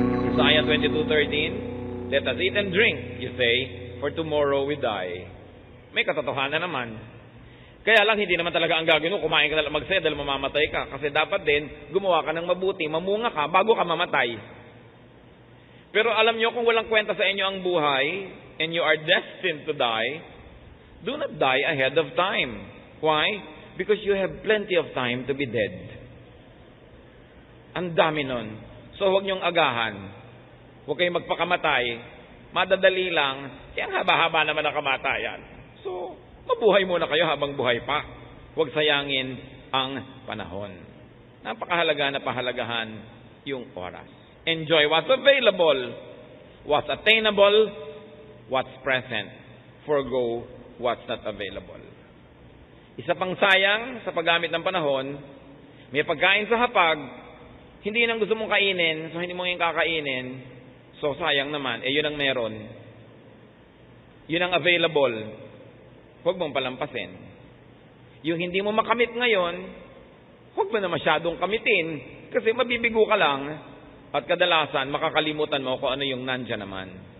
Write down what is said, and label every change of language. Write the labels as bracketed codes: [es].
[en] Isaiah 22:13, let us eat and drink, you say, for tomorrow we die. [tl] May katotohanan naman. Kaya lang hindi naman talaga ang gagawin mo, kumain ka na lang magsaya dahil mamamatay ka. Kasi dapat din, gumawa ka ng mabuti, mamunga ka bago ka mamatay. Pero alam nyo, kung walang kwenta sa inyo ang buhay, [en] and you are destined to die, do not die ahead of time. Why? Because you have plenty of time to be dead. [tl] Ang dami nun. So huwag nyong agahan. Huwag kayong magpakamatay. Madadali lang. Kaya ang haba-haba naman ang kamatayan. So, mabuhay muna kayo habang buhay pa. Huwag sayangin ang panahon. Napakahalaga na pahalagahan yung oras. [en] Enjoy what's available, what's attainable, what's present. Forgo what's not available. [tl] Isa pang sayang sa paggamit ng panahon, may pagkain sa hapag, hindi nang gusto mong kainin, so hindi mo yung kakainin, so sayang naman, yun ang meron. Yun ang available. Huwag mong palampasin. Yung hindi mo makamit ngayon, huwag mo na masyadong kamitin, kasi mabibigo ka lang, at kadalasan, makakalimutan mo kung ano yung nandyan naman.